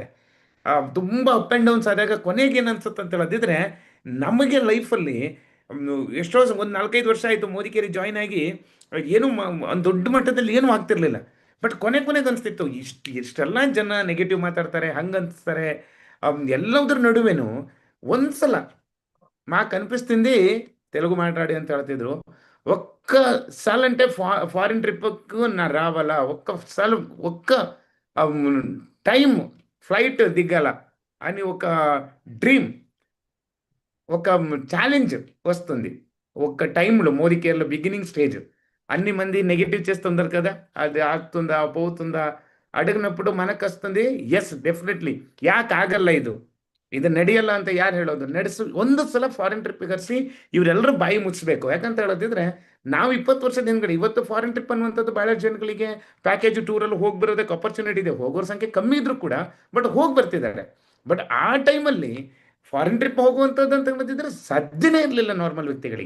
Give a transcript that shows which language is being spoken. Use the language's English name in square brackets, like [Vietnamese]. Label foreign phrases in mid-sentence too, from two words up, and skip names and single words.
[Kannada] ತುಂಬ [English] up and downs [Kannada] ಆದಾಗ ಕೊನೆಗೆ ಏನು ಅನ್ಸುತ್ತೆ ಅಂತ ಹೇಳದಿದ್ರೆ, ನಮಗೆ ಲೈಫಲ್ಲಿ ಎಷ್ಟೋ ಒಂದು 4-5 ವರ್ಷ ಆಯಿತು ಮೋದಿಕೇರಿ ಜಾಯ್ನ್ ಆಗಿ, ಏನು ಒಂದು ದೊಡ್ಡ ಮಟ್ಟದಲ್ಲಿ ಏನೂ ಆಗ್ತಿರ್ಲಿಲ್ಲ. ಬಟ್ ಕೊನೆಗೆ ಅನಿಸ್ತಿತ್ತು, ಇಷ್ಟೆಲ್ಲ ಜನ ನೆಗೆಟಿವ್ ಮಾತಾಡ್ತಾರೆ, ಹಂಗೆ ಅನಿಸ್ತಾರೆ, ಎಲ್ಲದ್ರ ನಡುವೆನೂ ಒಂದ್ಸಲ [Telugu] మాకు అనిపిస్తుంది తెలుగు మాట్లాడి అని ಹೇಳ್ತಿದ್ರು, ఒక్కసారి అంటే [English] foreign tripku [Telugu] నా రావాలా, ఒక్కసారి ఒక్క టైం ఫ్లైట్ దిగాల అని ఒక డ్రీమ్, ఒక ఛాలెంజ్ వస్తుంది. ఒక్క టైంలో మోదీ కేర్లో [English] beginning stage [Telugu] అన్ని మంది నెగిటివ్ చేస్తుంటారు కదా, అది ಆಗ್తుందా పోతుందా అడిగినప్పుడు మనకు వస్తుంది, [English] yes definitely [Kannada] ಯಾಕೆ ಆಗಲ್ಲ, ಇದು ನಡೆಯಲ್ಲ ಅಂತ ಯಾರು ಹೇಳೋದು? ಒಂದು ಸಲ [English] foreign trip [Kannada] ಕರೆಸಿ ಇವರೆಲ್ಲರೂ ಬಾಯಿ ಮುಚ್ಚಬೇಕು. ಯಾಕಂತ ಹೇಳೋದಿದ್ರೆ, ನಾವು 20 ವರ್ಷದ ಹಿಂದ್ಗಡೆ, ಇವತ್ತು [English] foreign trip [Kannada] ಅನ್ನುವಂಥದ್ದು ಬಹಳ ಜನಗಳಿಗೆ [English] package tourಲ್ಲಿ [Kannada] ಹೋಗಿ ಬರೋದಕ್ಕೆ ಅಪರ್ಚುನಿಟಿ ಇದೆ. ಹೋಗೋರ ಸಂಖ್ಯೆ ಕಮ್ಮಿ ಇದ್ರು ಕೂಡ ಬಟ್ ಹೋಗಿ ಬರ್ತಿದ್ದಾರೆ. ಬಟ್ ಆ ಟೈಮಲ್ಲಿ [English] foreign trip [Kannada] ಹೋಗುವಂಥದ್ದು ಅಂತ ಹೇಳಿದ್ರೆ ಸಾಧ್ಯನೇ ಇರಲಿಲ್ಲ ನಾರ್ಮಲ್ ವ್ಯಕ್ತಿಗಳಿಗೆ.